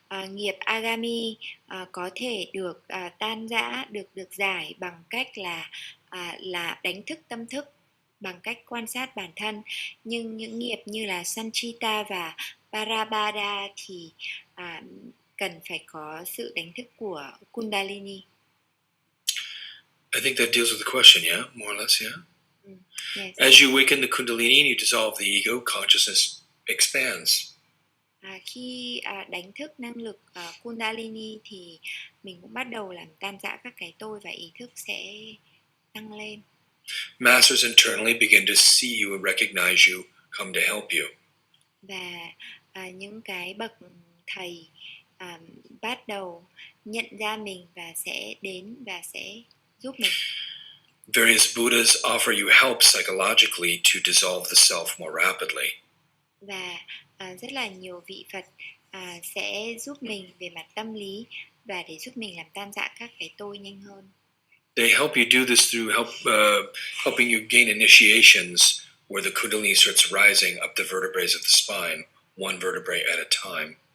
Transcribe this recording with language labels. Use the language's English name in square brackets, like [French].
[Vietnamese] Nghiệp agami có thể được tan rã, được giải bằng cách là đánh thức tâm thức, bằng cách quan sát bản thân. Nhưng những nghiệp như là sanchita và parabada thì cần phải có sự đánh thức của Kundalini. [English] I think that deals with the question, yeah? More or less, yeah? Yes. As you awaken the Kundalini and you dissolve the ego, consciousness expands. [Vietnamese] Khi đánh thức năng lực Kundalini thì mình cũng bắt đầu làm tan rã các cái tôi, và ý thức sẽ tăng lên. [English] Masters internally begin to see you and recognize you, come to help you. [Vietnamese] Và những cái bậc thầy bắt đầu nhận ra mình và sẽ đến và sẽ giúp mình. [English] Various Buddhas offer you help psychologically to dissolve the self more rapidly. [Vietnamese] Và rất là nhiều vị Phật sẽ giúp mình về mặt tâm lý và để giúp mình làm tan rã các cái tôi nhanh hơn. [English] They help you do this through helping you gain initiations where the Kundalini starts rising up the vertebrae of the spine, one vertebrae at a time.